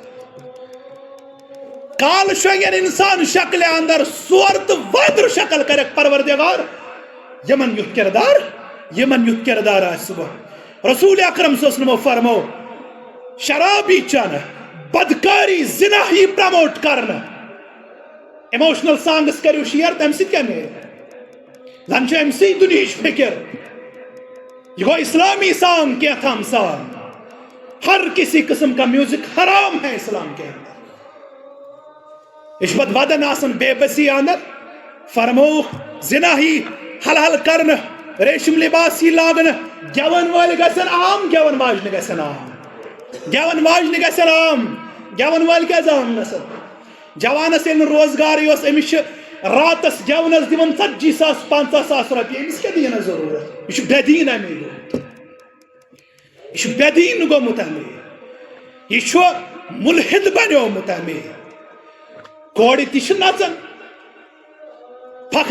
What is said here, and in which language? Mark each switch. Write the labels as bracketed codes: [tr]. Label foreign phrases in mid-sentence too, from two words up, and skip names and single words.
[ks] کالہٕ شۄنٛگن انسان شکلہِ اندر سور تہٕ وانٛدر شکل کرٮ۪کھ پروردگار یمن یُتھ کردار آسہِ صبح رسول اکرم [ar] صلی اللہ علیہ وسلم [ks] فرمو شرابی چنہٕ بدکاری زنا یی پرموٹ کرنہٕ [en] emotional songs [ks] کٔرِو شیر تمہِ سۭتۍ کیٛاہ میلہِ زن چھِ أمۍ سٕے دُنہِچ فکر یہ گو اسلامی سانگ کینٛہہ سانگ [ur] ہر کسی قسم کا میوزک حرام ہے اسلام کے اندر [ks] یہ چھُ پتہٕ ودان آسان بے بسی اندر فرموکھ زنا ہی حلال کرنہٕ ریشم لباس ہی لاگنہٕ گٮ۪ون وٲلۍ گژھن عام گٮ۪ون واجنہِ گژھن عام گٮ۪ون واجنہِ گژھن عام گٮ۪ون وٲلۍ کیٛازِ عام گژھن جوانس ییٚلہِ نہٕ روزگارٕے اوس أمِس چھِ راتس گٮ۪ونس دِوان 40,000 50,000 رۄپیہِ أمِس کیٛاہ دِیِنس ضروٗرت یہِ چھُ بے دیٖن اَمے گوٚمُت یہ بدین گومت یہ ملحد بنیومت کور تہ نچان فخر